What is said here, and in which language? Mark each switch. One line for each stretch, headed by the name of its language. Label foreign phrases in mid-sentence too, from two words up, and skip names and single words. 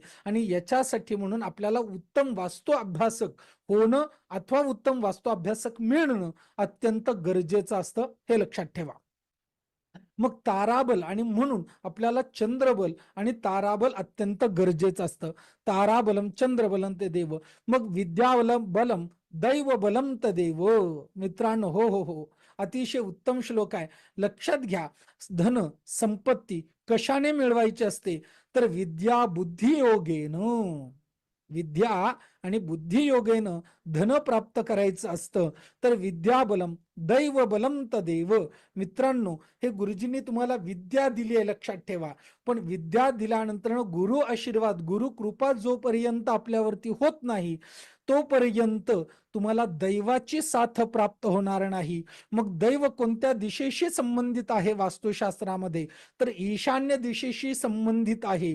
Marathi: आणि याच्यासाठी म्हणून आपल्याला उत्तम वास्तु अभ्यासक होणं अथवा उत्तम वास्तु अभ्यासक मिळणं अत्यंत गरजेचं असतं, हे लक्षात ठेवा. मग ताराबल, आणि म्हणून आपल्याला चंद्रबल आणि ताराबल अत्यंत गरजेचं असतं.
Sanskrit: ताराबलम चंद्रबलम ते देव.
Marathi: मग
Sanskrit: विद्याबलम बलम दैव बलम तदेव.
Marathi: मित्रांनो, हो हो हो, अतिशय उत्तम श्लोक आहे. लक्षात घ्या, धन संपत्ती कशाने मिळवायची असते, तर
Sanskrit: विद्या बुद्धी योगेन.
Marathi: विद्या आणि बुद्धी योगेनं धन प्राप्त करायचं असतं. तर
Sanskrit: विद्याबलम दैव बलम तदेव.
Marathi: मित्रांनो, हे गुरुजींनी तुम्हाला विद्या दिली आहे, लक्षात ठेवा. पण विद्या दिल्यानंतर गुरु आशीर्वाद, गुरु कृपा जोपर्यंत आपल्यावरती होत नाही, तोपर्यंत तुम्हाला दैवाची साथ प्राप्त होणार नाही. मग दैव कोणत्या दिशेशी संबंधित आहे वास्तुशास्त्रामध्ये, तर ईशान्य दिशेशी संबंधित आहे.